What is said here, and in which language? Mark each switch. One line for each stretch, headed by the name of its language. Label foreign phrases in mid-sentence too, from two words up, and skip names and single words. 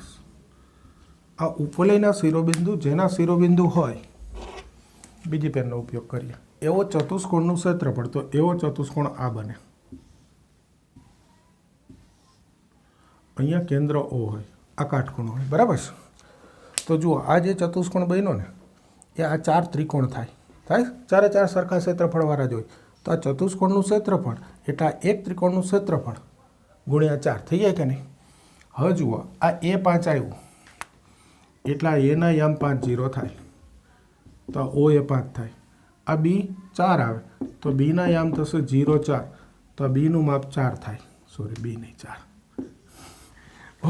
Gujarati: આ ઉપલયના શિરોબિંદુ જેના શિરોબિંદુ હોય, બીજી પેનનો ઉપયોગ કરીએ। એવો ચતુષ્કોણનું ક્ષેત્રફળ, તો એવો ચતુષ્કોણ આ બને। અહીંયા કેન્દ્ર ઓ હોય, આ કાટખૂણો હોય, બરાબર છે। તો જુઓ આ જે ચતુષ્કોણ બન્યો ને એ આ 4 ત્રિકોણ થાય, ચારે 4 સરખા ક્ષેત્રફળવાળા જ હોય। તો આ ચતુષ્કોણનું ક્ષેત્રફળ એટલે આ એક ત્રિકોણનું ક્ષેત્રફળ गुण્યા 4 થઈ જાય કે નહીં। હવે જુઓ આ A5 આવ્યું એટલે આ એના યામ 5 0 થાય, તો O A5 થાય। આ B4 આવે તો B ના યામ થશે 0 4, તો આ B નું માપ 4 થાય, સોરી B નહીં 4।